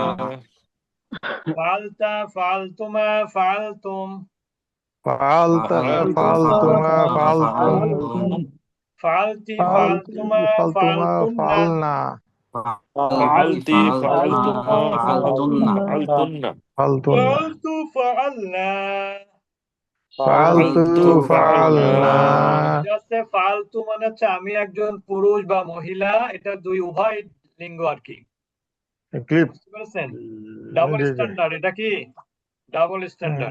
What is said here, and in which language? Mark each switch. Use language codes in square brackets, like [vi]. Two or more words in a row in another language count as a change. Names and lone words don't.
[ar] فعلتَ، فعلتما، فعلتم, فعلتَ، فعلتما، فعلتم, ফালতি, ফালতি, ফালতুমা, ফালতুমা, ফালতুন্না, ফালনা, فعلتِ، فعلتما، فعلتنّ, ফালতুন্না, فعلتُ، فعلنا. ফালতু, فعلتُ، فعلنا, ফালনা। [bn] ঠিক আছে, ফালতু মানে হচ্ছে আমি একজন পুরুষ বা মহিলা, এটা দুই উভয় লিঙ্গ আর কি, ক্লিপ, বুঝতে পেরেছেন? ডাবল জি জি। স্ট্যান্ডার্ড, এটা কি [en] double standard.